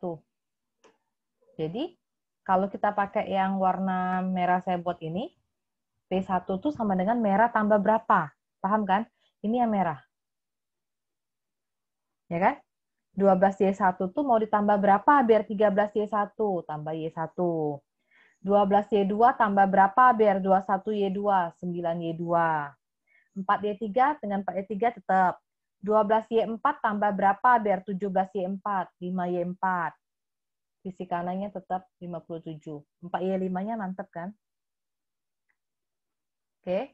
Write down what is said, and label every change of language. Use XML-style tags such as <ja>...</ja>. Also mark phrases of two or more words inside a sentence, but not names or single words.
<id>Jadi, kalau kita pakai yang warna merah saya buat ini, P1 tuh sama dengan merah tambah berapa? Paham kan? Ini yang merah. Ya kan? 12Y1 tuh mau ditambah berapa biar 13Y1? Tambah Y1. 12Y2 tambah berapa biar 21Y2? 9Y2. 4Y3 dengan 4Y3 tetap. 12Y4 tambah berapa biar 17Y4? 5Y4. Sisi kanannya tetap 57. 4Y5-nya mantap kan? Oke.</id>